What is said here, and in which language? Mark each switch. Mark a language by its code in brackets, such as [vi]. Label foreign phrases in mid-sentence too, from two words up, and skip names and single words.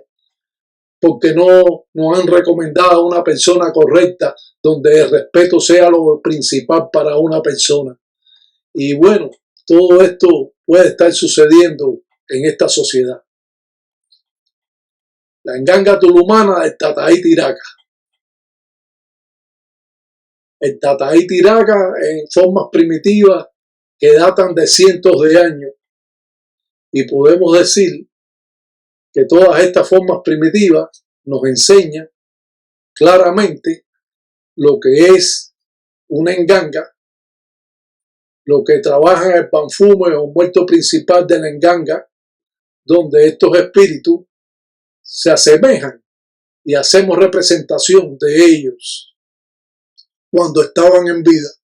[es] Porque no nos han recomendado a una persona correcta donde el respeto sea lo principal para una persona. Y bueno, todo esto puede estar sucediendo en esta sociedad. La enganga tulumana del Tataí Tiraca. El Tataí Tiraca en formas primitivas que datan de cientos de años. Y podemos decir que todas estas formas primitivas nos enseñan claramente lo que es una enganga, lo que trabaja en el panfume o muerto principal de la enganga, donde estos espíritus se asemejan y hacemos representación de ellos cuando estaban en vida.